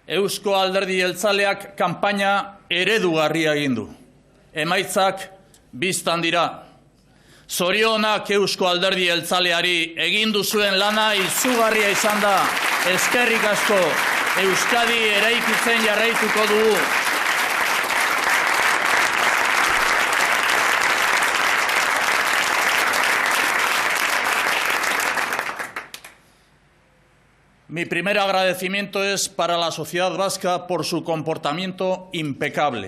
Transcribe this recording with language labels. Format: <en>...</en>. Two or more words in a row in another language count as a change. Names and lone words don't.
<eu>Eusko Alderdi Jeltzaleak kanpaina eredugarria egin du. Emaitzak biztan dira. Zorionak Eusko Alderdi Jeltzaleari egin duzuen lana izugarria izan da. Eskerrik asko, Euskadi eraikitzen jarraituko dugu.</eu> <es>Mi primer agradecimiento es para la sociedad vasca por su comportamiento impecable.</es>